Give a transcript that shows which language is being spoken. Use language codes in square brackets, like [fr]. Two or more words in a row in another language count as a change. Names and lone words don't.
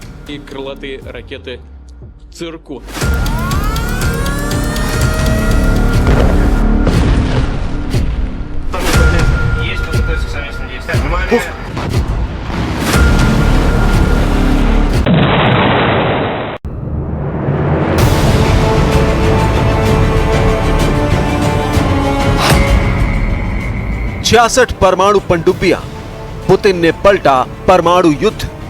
[ru] и крылатые ракеты «Циркон». Есть подготовиться к совместным действиям. Внимание! [hi] छियासठ परमाणु पनडुब्बियां, पुतिन ने पलटा परमाणु युद्ध।